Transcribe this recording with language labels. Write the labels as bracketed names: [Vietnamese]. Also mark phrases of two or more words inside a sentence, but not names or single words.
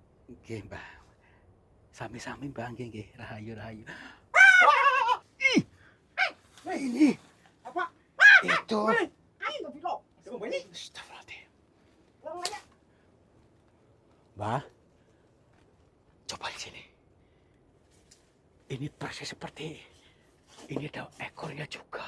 [Javanese] Nggih, Mbah. Sami-sami, Mbah, nggih nggih. Rahayu rahayu. Ih, [Indonesian] Hei, ini apa? itu. Hei, ayo nggak bilo. Coba ini. Astagfirullahaladzim. Orang nanya. Mbah, coba di sini. Ini persis seperti ini ada ekornya juga.